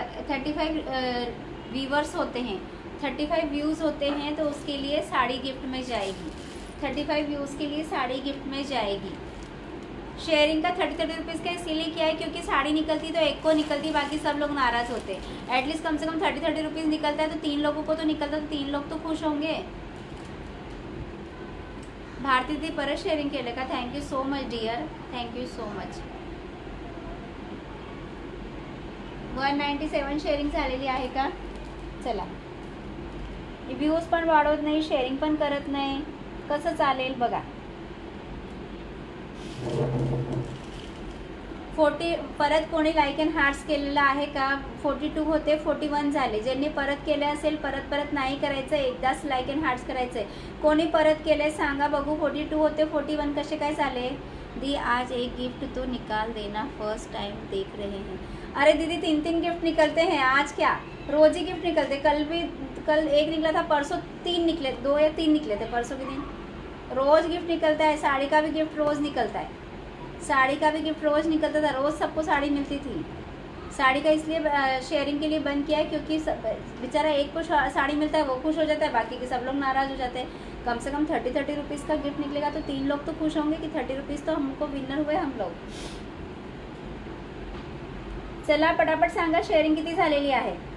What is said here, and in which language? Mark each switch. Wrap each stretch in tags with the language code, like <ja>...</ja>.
<hi>35 viewers होते हैं, 35 views होते हैं तो उसके लिए साड़ी गिफ्ट में जाएगी. 35 व्यूज़ के लिए साड़ी गिफ्ट में जाएगी. शेयरिंग का 30 रुपीज़ का इसीलिए किया है क्योंकि साड़ी निकलती तो एक को निकलती, बाकी सब लोग नाराज़ होते. एटलीस्ट कम से कम 30 रुपीज़ निकलता है तो 3 लोगों को तो निकलता, तो 3 लोग तो खुश होंगे.</hi> <mr>भारती दी परत शेअरिंग केलं का?</mr> <en>Thank you so much dear, thank you so much.</en> <mr>197 sharing झालेली आहे का? चला, व्ह्यूज पण वाढवत नाही, शेअरिंग पण करत नाही, कसं चालेल बघा. 40 परत कोणी लाईक अँड हार्ट्स केलेला आहे का? 42 होते, 41 झाले. ज्यांनी परत केले असेल परत नाही करायचं, एकदाच लाईक अँड हार्ट्स करायचंय. कोणी परत केले सांगा बघू. 42 होते, 41 कसे काय झाले?</mr> <hi>दी आज एक गिफ्ट तो निकाल देना, फर्स्ट टाइम देख रहे हैं. अरे दीदी 3 गिफ्ट निकलते हैं. आज क्या रोज ही गिफ्ट निकलते? कल एक निकला था, परसों 3 निकले, 2 या 3 निकले थे परसों के दिन. रोज गिफ्ट निकलता है. साड़ी का भी गिफ्ट रोज निकलता है. साड़ी का भी गिफ्ट रोज निकलता था, रोज सबको साड़ी मिलती थी. साड़ी का इसलिए शेयरिंग के लिए बंद किया है क्योंकि बेचारा एक को साड़ी मिलता है, वो खुश हो जाता है, बाकी के सब लोग नाराज हो जाते हैं. कम से कम 30 रुपीज़ का गिफ्ट निकलेगा तो 3 लोग तो खुश होंगे कि 30 रुपीज़ तो हमको विनर हुए हम लोग.</hi> <mr>चला पटापट सांगा शेअरिंग किती झालेली आहे.</mr>